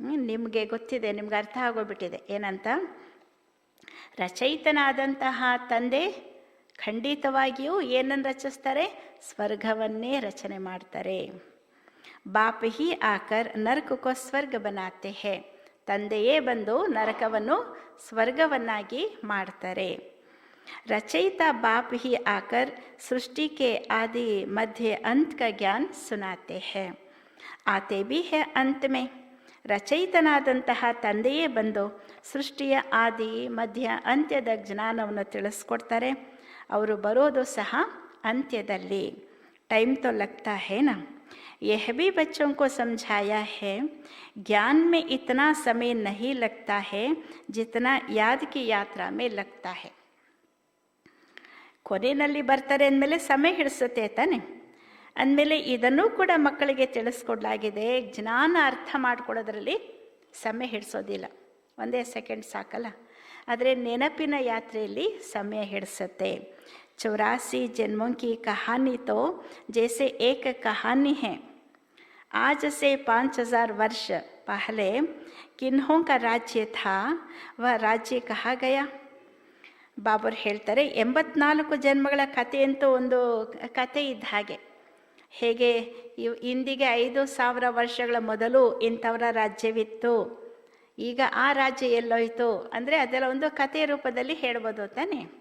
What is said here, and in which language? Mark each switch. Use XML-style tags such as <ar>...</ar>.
<kn>ನಿಮಗೆ ಗೊತ್ತಿದೆ, ನಿಮ್ಗೆ ಅರ್ಥ ಆಗೋಗ್ಬಿಟ್ಟಿದೆ ಏನಂತ. ರಚಯಿತನಾದಂತಹ ತಂದೆ ಖಂಡಿತವಾಗಿಯೂ ಏನನ್ನು ರಚಿಸ್ತಾರೆ? ಸ್ವರ್ಗವನ್ನೇ ರಚನೆ ಮಾಡ್ತಾರೆ.</kn> <hi>ಬಾಪ್ ಹಿ ಆಕರ್ ನರಕಕ್ಕೋ ಸ್ವರ್ಗ ಬನಾತೆ ಹೇ.</hi> <kn>ತಂದೆಯೇ ಬಂದು ನರಕವನ್ನು ಸ್ವರ್ಗವನ್ನಾಗಿ ಮಾಡ್ತಾರೆ.</kn> <hi>रचयिता बाप ही आकर सृष्टि के आदि मध्य अंत का ज्ञान सुनाते हैं, आते भी है अंत में.</hi> <kn>ರಚಯಿತನಾದಂತಹ ತಂದೆಯೇ ಬಂದು ಸೃಷ್ಟಿಯ ಆದಿ ಮಧ್ಯ ಅಂತ್ಯದ ಜ್ಞಾನವನ್ನು ತಿಳಿಸ್ಕೊಡ್ತಾರೆ. ಅವರು ಬರೋದು ಸಹ ಅಂತ್ಯದಲ್ಲಿ.</kn> <hi>ಟೈಮ್ ತೋ ಲಗ್ತಾ ಹೇ ನಾ. यह भी बच्चों को समझाया है ज्ञान में इतना समय नहीं लगता है जितना याद की यात्रा में लगता है.</hi> <kn>ಕೊನೆಯಲ್ಲಿ ಬರ್ತಾರೆ ಅಂದಮೇಲೆ ಸಮಯ ಹಿಡಿಸುತ್ತೆ ತಾನೆ. ಅಂದಮೇಲೆ ಇದನ್ನೂ ಕೂಡ ಮಕ್ಕಳಿಗೆ ತಿಳಿಸ್ಕೊಡ್ಲಾಗಿದೆ. ಜ್ಞಾನ ಅರ್ಥ ಮಾಡ್ಕೊಳ್ಳೋದ್ರಲ್ಲಿ ಸಮಯ ಹಿಡಿಸೋದಿಲ್ಲ, 1 ಸೆಕೆಂಡ್ ಸಾಕಲ್ಲ. ಆದರೆ ನೆನಪಿನ ಯಾತ್ರೆಯಲ್ಲಿ ಸಮಯ ಹಿಡಿಸುತ್ತೆ.</kn> <hi>84 जन्मों की कहानी तो जैसे एक कहानी है. आज से 5000 वर्ष पहले किन्हों का राज्य था, वह राज्य कहाँ गया.</hi> <kn>ಬಾಬರ್ ಹೇಳ್ತಾರೆ 84 ಜನ್ಮಗಳ ಕಥೆಯಂತೂ ಒಂದು ಕಥೆ ಇದ್ದ ಹಾಗೆ. ಹೇಗೆ ಇಂದಿಗೆ 5000 ವರ್ಷಗಳ ಮೊದಲು ಇಂಥವರ ರಾಜ್ಯವಿತ್ತು, ಈಗ ಆ ರಾಜ್ಯ ಎಲ್ಲೋಯ್ತು ಅಂದರೆ ಅದೆಲ್ಲ ಒಂದು ಕಥೆಯ ರೂಪದಲ್ಲಿ ಹೇಳ್ಬೋದು ತಾನೆ.</kn>